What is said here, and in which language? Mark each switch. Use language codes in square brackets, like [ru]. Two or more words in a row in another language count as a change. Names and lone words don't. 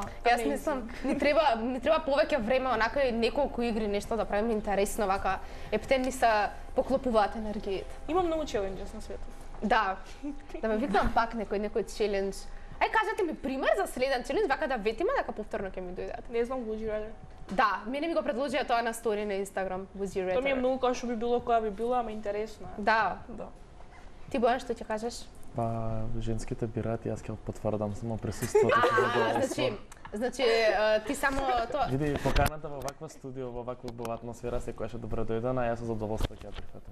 [mk] Јас мислам, ни треба повеќе време, онака и неколку игри, нешто да правиме интересно, вака ептен ни се поклопуваат енергиите. Има многу челенџес на светот. Да, да ме викнам пак некој челендж. Ај кажете ми пример за следен челендж, вака да ветиме дека повторно ќе ми дојдат. Не знам, [en] Would you rather? [mk] Да, мене ми го предложија тоа на стори на Инстаграм, [en] Would you rather. [mk] Тоа ми е многу како што би било која би била, ама интересно е. Да. Да. Ти Бојан, што ќе кажеш? Па, женските бираат, јас ќе потврдам само присуството со задоволство. Значи, ти само тоа... Види, поканата во ваква студио, во ваква убава атмосфера, секоја ше добро дојдена, а јас со задоволство ќе ја прифатам.